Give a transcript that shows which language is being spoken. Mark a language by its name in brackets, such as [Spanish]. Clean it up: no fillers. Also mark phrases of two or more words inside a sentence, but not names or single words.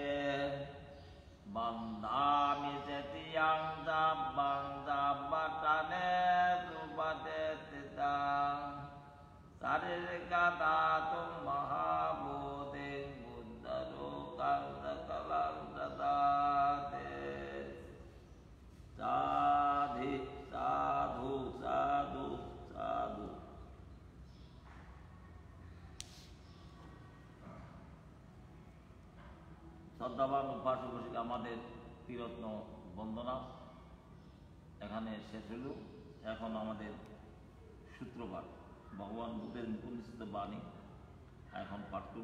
[Pali] bandami setiyang sabbang sabbatane supatetitang saririkatatung mahabhuting buddharukang sakalang datate sadhi sadhu sadhu sadhu [Bangla] শ্রদ্ধাবান উপাসক আমাদের ত্রিরত্ন বন্দনা এখানে শেষ হল। এখন আমাদের সূত্রপাঠ ভগবান বুদ্ধের মুখনিসৃত বাণী এখন পাঠ করব।